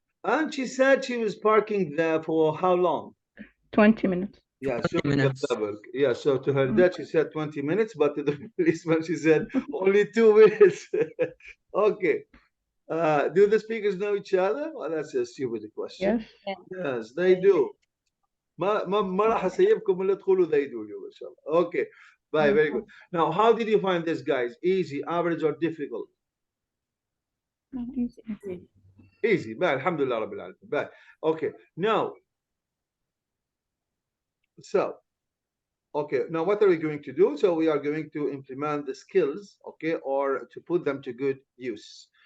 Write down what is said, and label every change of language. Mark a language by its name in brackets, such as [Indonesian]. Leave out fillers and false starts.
[English] And she said she was parking there for how long? 20 minutes. Yeah, 20 showing the minutes. level. Yeah, so to her dad, she said 20 minutes, but to the policeman, she said only 2 minutes. Okay. Do the speakers know each other? Well, that's a stupid question. Yes. Yes, they do. [Arabic] ما راح اسيبكم الا تقولوا [English] they do you [Arabic] ان شاء الله. [English] Okay. Bye, very good. Now, how did you find this, guys? Easy, average, or difficult? Easy. Easy. Bye. Alhamdulillah Rabbil Alamin. Bye. Okay. Now, so, okay. Now, what are we going to do? So, we are going to implement the skills, okay, or to put them to good use.